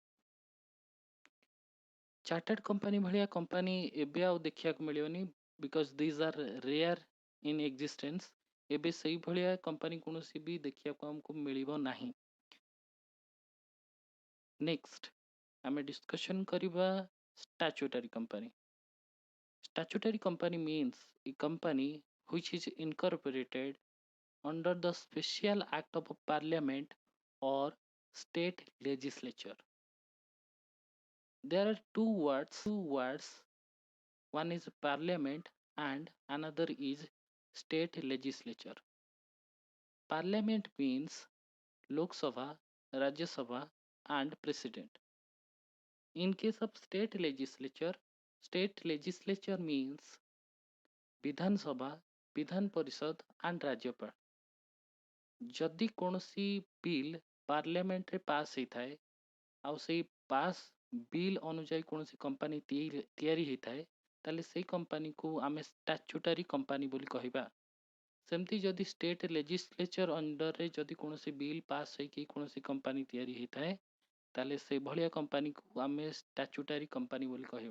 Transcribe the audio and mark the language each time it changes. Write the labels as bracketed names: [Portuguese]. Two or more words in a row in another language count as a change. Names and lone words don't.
[English] chartered company [Odia] ଭଳିଆ କମ୍ପାନୀ ଏବେ ଆଉ ଦେଖିବାକୁ ମିଳିବନି, [English] because these are rare in existence. [Odia] ଏବେ ସେଇଭଳିଆ କମ୍ପାନୀ କୌଣସି ବି ଦେଖିବାକୁ ଆମକୁ ମିଳିବ ନାହିଁ। ନେକ୍ସଟ ଆମେ ଡିସ୍କସନ୍ କରିବା [English] statutory company. Statutory company means a company which is incorporated under the special act of a parliament or state legislature. There are two words, one is parliament and another is state legislature. Parliament means Lok Sabha, Rajya Sabha and President. In case of state legislature means Vidhan Sabha, Vidhan Parishad and Rajyapal. [Odia] ଯଦି କୌଣସି ବିଲ୍ ପାର୍ଲିଆମେଣ୍ଟରେ ପାସ୍ ହେଇଥାଏ ଆଉ ସେଇ [English] pass bill [Odia] ଅନୁଯାୟୀ କୌଣସି କମ୍ପାନୀ ତିଆରି ହେଇଥାଏ, ତାହେଲେ ସେଇ କମ୍ପାନୀକୁ ଆମେ [English] statutory company [Odia] ବୋଲି କହିବା। ସେମିତି ଯଦି [English] state legislature [Odia] ଅଣ୍ଡରରେ ଯଦି କୌଣସି [English] bill pass [Odia] ହେଇକି କୌଣସି କମ୍ପାନୀ ତିଆରି ହେଇଥାଏ, ତାହେଲେ ସେଇଭଳିଆ କମ୍ପାନୀକୁ ଆମେ [English] statutory company [Odia] ବୋଲି କହିବା।